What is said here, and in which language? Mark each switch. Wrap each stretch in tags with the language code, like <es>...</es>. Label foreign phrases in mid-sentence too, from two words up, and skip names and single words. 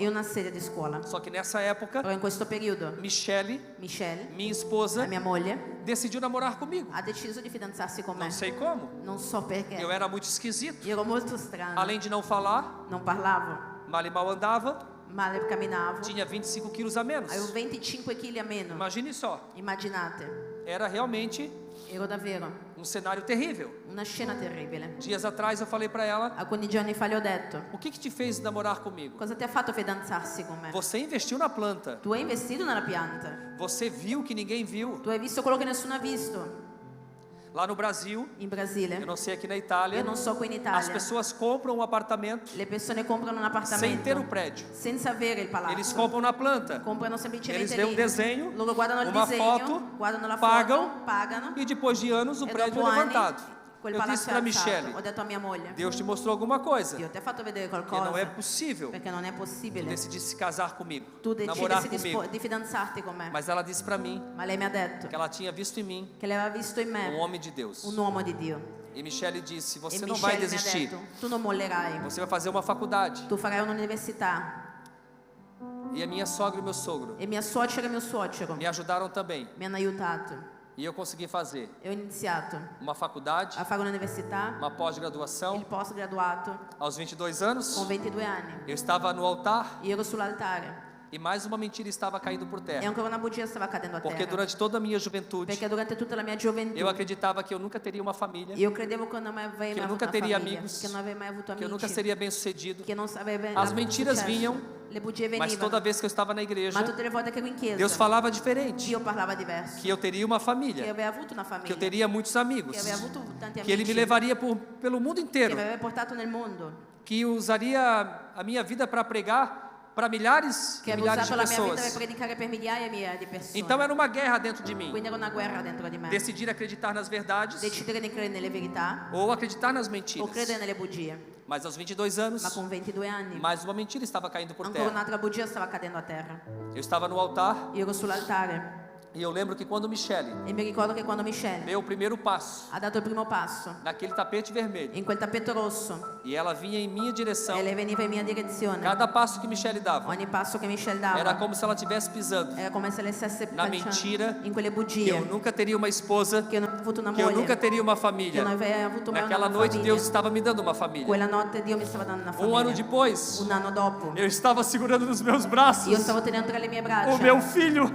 <it>in una sedia di scuola.</it> <pt>Só que nessa época,</pt> <it>Però in questo periodo</it> <pt>Michele,</pt> <it>Michelle,</it> <pt>minha</pt> <it>la</it> <pt>esposa,</pt> <it>mia moglie,</it> <pt>decidiu namorar comigo.</pt> <it>ha deciso di fidanzarsi con me.</it> <pt>Não sei como.</pt> <it>Non so perché.</it> <pt>Eu era muito esquisito.</pt> <it>Io ero molto strana.</it> <pt>Além de não falar,</pt> <it>Non parlavo,</it> <pt>mal e mal andava,</pt> <it>male camminavo.</it> <pt>tinha 25 quilos a menos.</pt> <it>Avevo 25 kg a meno.</it> <pt>Imagine só,</pt> <it>Immaginate,</it> <pt>era realmente</pt> <it>ero davvero</it> <pt>um cenário terrível.</pt> <it>una scena terribile.</it> <pt>Dias atrás eu falei para ela:</pt> <it>Alcuni giorni fa le ho detto,</it> <pt>o que te fez namorar comigo?</pt> <it>cosa ti ha fatto fidanzarsi con me?</it> <pt>Você investiu na planta,</pt> <it>Tu hai investito nella pianta,</it> <pt>você viu que ninguém viu.</pt> <it>tu hai visto quello che nessuno ha visto.</it> <pt>Lá no Brasil,</pt> <it>In Brasile,</it> <pt>eu não sei aqui na Itália,</pt> <it>io non so qui in</it> <pt>as</pt> <it>Italia,</it> <pt>pessoas compram um apartamento</pt> <it>le persone comprano un</it> <pt>sem ter o</pt> <it>appartamento</it> <pt>prédio.</pt> <it>senza avere il palazzo.</it> <pt>Eles compram na planta</pt> <it>Comprano</it> <pt>Eles</pt> <it>semplicemente</it> <pt>veem</pt> <it>lì.</it> <pt>um desenho,</pt> <it>Loro guardano il</it> <pt>uma</pt> <it>disegno,</it> <pt>foto,</pt> <it>guardano la</it> <pt>pagam</pt> <it>foto, pagano</it> <pt>e depois de anos o</pt> <it>e</it> <pt>prédio</pt> <it>dopo</it> <pt>é</pt> <it>anni</it> <pt>levantado.</pt> <it>quel</it> <pt>Eu disse</pt> <it>palazzo è</it> <pt>para</pt> <it>alzato.</it> <pt>Michele:</pt> <it>Ho detto a mia moglie,</it> <pt>Deus te mostrou alguma coisa,</pt> <it>Dio ti ha fatto vedere</it> <pt>que não</pt> <it>qualcosa,</it> <pt>é possível</pt> <it>perché non è possibile</it> <pt>decidir se casar comigo,</pt> <it>tu</it> <pt>namorar</pt> <it>decidessi</it> <pt>comigo.</pt> <it>di fidanzarti con me.</it> <pt>Mas ela disse para mim</pt> <it>Ma lei mi ha detto</it> <pt>que ela tinha visto em mim</pt> <it>che lei aveva visto in</it> <pt>um</pt> <it>me</it> <pt>homem de Deus.</pt> <it>un uomo di Dio.</it> <pt>E Michele disse:</pt> <it>E</it> <pt>você não vai</pt> <it>Michelle mi ha</it> <pt>desistir,</pt> <it>detto, tu non mollerai,</it> <pt>você vai fazer uma faculdade.</pt> <it>tu farai un'università.</it> <pt>E a minha sogra e meu sogro</pt> <it>E mia suocera e mio suocero</it> <pt>me ajudaram também.</pt> <it>mi hanno aiutato.</it> <pt>E eu consegui fazer</pt> <it>E ho iniziato</it> <pt>uma faculdade,</pt> <it>a fare un'università,</it> <pt>uma pós-graduação.</pt> <it>il post-graduato,</it> <pt>Aos 22 anos,</pt> <it>con 22 anni.</it> <pt>eu estava no altar</pt> <it>Io ero sull'altare</it> <pt>e mais uma mentira estava caindo por</pt> <it>e</it> <pt>terra.</pt> <it>ancora una bugia stava cadendo a</it> <pt>Porque</pt> <it>terra.</it> <pt>durante toda a minha juventude,</pt> <it>Perché durante tutta la mia gioventù</it> <pt>eu acreditava que eu nunca teria uma família,</pt> <it>io credevo che non avrei</it> <pt>que</pt> <it>mai</it> <pt>eu nunca</pt> <it>avuto una</it> <pt>teria</pt> <it>famiglia,</it> <pt>amigos,</pt> <it>che non avrei mai avuto</it> <pt>que eu nunca</pt> <it>amici,</it> <pt>seria bem-sucedido.</pt> <it>che non avrebbe</it> <pt>As</pt> <it>avuto</it> <pt>mentiras</pt> <it>successo.</it> <pt>vinham,</pt> <it>Le bugie</it> <pt>Mas toda</pt> <it>venivano,</it> <pt>vez que eu estava na igreja,</pt> <it>ma tutte le volte che ero in chiesa</it> <pt>Deus falava diferente.</pt> <it>Dio parlava diverso,</it> <pt>Que eu teria uma</pt> <it>che</it> <pt>família,</pt> <it>avrei avuto una</it> <pt>que</pt> <it>famiglia,</it> <pt>eu teria muitos amigos,</pt> <it>che avrei avuto tanti</it> <pt>que Ele me</pt> <it>amici,</it> <pt>levaria pelo mundo</pt> <it>che</it> <pt>inteiro,</pt> <it>mi avrebbe portato nel mondo,</it> <pt>que usaria a minha vida para pregar para milhares</pt> <it>che e avevo</it> <pt>milhares de</pt> <it>usato la mia vita per</it> <pt>pessoas.</pt> <it>predicare per migliaia e migliaia di persone.</it> <pt>Então era uma guerra dentro de mim.</pt> <it>Quindi era una guerra dentro di me.</it> <pt>Decidir acreditar nas verdades</pt> <it>Decidere di credere nelle verità</it> <pt>ou acreditar nas</pt> <it>o</it> <pt>mentiras.</pt> <it>credere nelle bugie.</it> <pt>Mas aos 22 anos,</pt> <it>Ma con 22 anni</it> <pt>mais uma mentira estava caindo por</pt> <it>ancora</it> <pt>terra.</pt> <it>un'altra bugia stava cadendo a terra.</it> <pt>Eu estava no altar</pt> <it>Io ero sull'altare</it> <pt>e eu lembro que quando Michele</pt> <it>e mi ricordo che quando Michelle</it> <pt>deu o primeiro passo</pt> <it>ha dato il primo passo</it> <pt>naquele tapete vermelho</pt> <it>in quel tappeto rosso</it> <pt>e ela vinha em minha direção,</pt> <it>e lei veniva in mia direzione,</it> <pt>cada passo que Michele dava</pt> <it>ogni passo che Michelle dava</it> <pt>era como se ela estivesse pisando</pt> <it>era come se lei stesse</it> <pt>na mentira</pt> <it>in quelle</it> <pt>que</pt> <it>bugie,</it> <pt>eu nunca teria uma esposa,</pt> <it>che io non avevo avuto una</it> <pt>que eu nunca</pt> <it>moglie,</it> <pt>teria uma</pt> <it>che</it> <pt>família.</pt> <it>non avrei avuto mai</it> <pt>Naquela</pt> <it>una</it> <pt>noite</pt> <it>famiglia.</it> <pt>Deus estava me dando uma família.</pt> <it>Quella notte Dio mi stava dando una</it> <pt>Um ano</pt> <it>famiglia.</it> <pt>depois,</pt> <it>Un anno dopo</it> <pt>eu estava segurando nos meus braços</pt> <it>io stavo tenendo tra le mie braccia</it> <pt>o meu filho.</pt>